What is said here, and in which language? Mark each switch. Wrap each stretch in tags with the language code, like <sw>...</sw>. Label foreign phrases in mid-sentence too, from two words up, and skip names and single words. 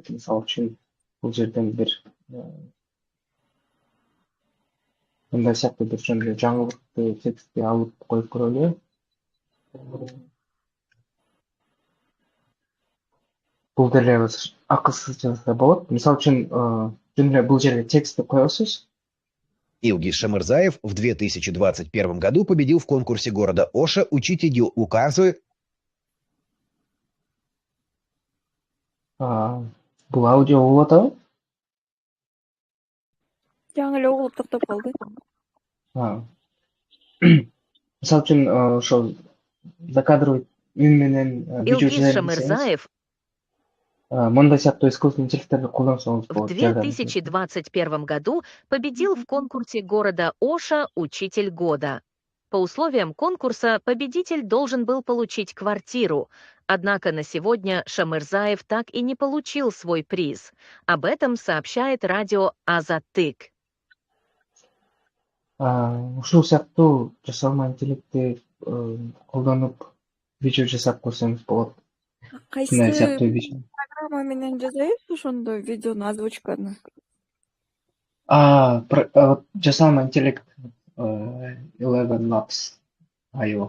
<ky>Мисалы үчүн бул жерден бир мындай сыяктуу бир жөн эле жаңылыкты текстти алып коюп көрөлү. Бул деле акысыз жазса болот. Мисалы үчүн жөн эле бул жерге текстти коесуз.</ky> <ru>Илгиз Шамырзаев в 2021 году победил в конкурсе города Оша «Учитель указы».</ru> <ky>Бул аудио болуп атабы? жаңы эле угулуп токтоп калды. Мисалы үчүн ошол закадровый үн менен видео Илгиз жасайм десеңиз, Шамырзаев мындай сыяктуу искусственный интеллекттерди колдонсоңуз в болот.</ky> <ru>2021 году победил в конкурсе города Оша «Учитель года». По условиям конкурса победитель должен был получить квартиру. Однако на сегодня Шамырзаев так и не получил свой приз. Об этом сообщает радио «Азаттык».</ru> <ky>Ушул сыяктуу жасалма интеллектти колдонуп видео жасап көрсөңүз болот. Ушундай Кайсы сыяктуу видео. программа менен жасайбыз ошондо видеону, озвучканы? Жасалма интеллект Eleven Labs IO.</ky>